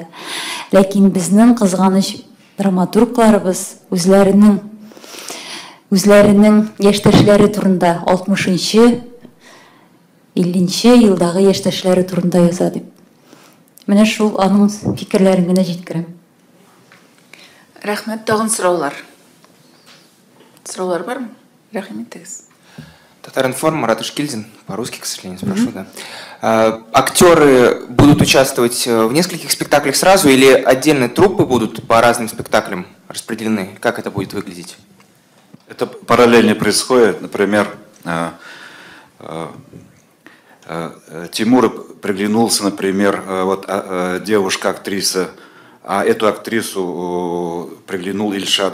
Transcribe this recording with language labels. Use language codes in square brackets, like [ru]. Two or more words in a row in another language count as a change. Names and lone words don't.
[tt] Ләкин безнең кызганыч драматургларыбыз үзләренең яшьтәшләре турында 60-нчы, 50-нче елдагы яшьтәшләре турында яза дип. Менә шул аның фикерләрен генә җиткерәм. Рәхмәт, тагын сораулар. Сраулар бармы? Рахмет тегез. [ru] Татаринформ, Марат Ишкильдин, по-русски, к сожалению, спрошу, да. Актеры будут участвовать в нескольких спектаклях сразу или отдельные труппы будут по разным спектаклям распределены? Как это будет выглядеть? Это параллельно происходит. Например, Тимур приглянулся, например, девушка-актриса, а эту актрису приглянул Ильшат.